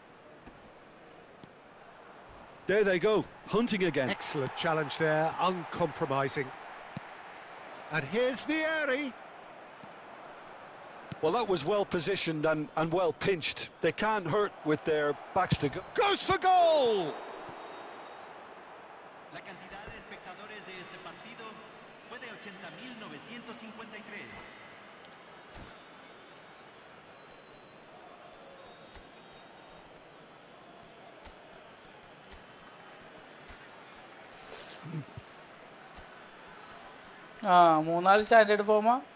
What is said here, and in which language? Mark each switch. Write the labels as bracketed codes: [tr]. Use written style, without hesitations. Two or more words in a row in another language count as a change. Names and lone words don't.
[en] There they go, hunting again. Excellent challenge there, uncompromising. And here's Vieri. Well, that was well positioned and well pinched. They can't hurt with their backs to go. Goes for goal! [es] La cantidad de espectadores de este partido fue de 80.953. [ml] മൂന്നാല് സ്റ്റാൻഡേർഡ് ഫോമാ.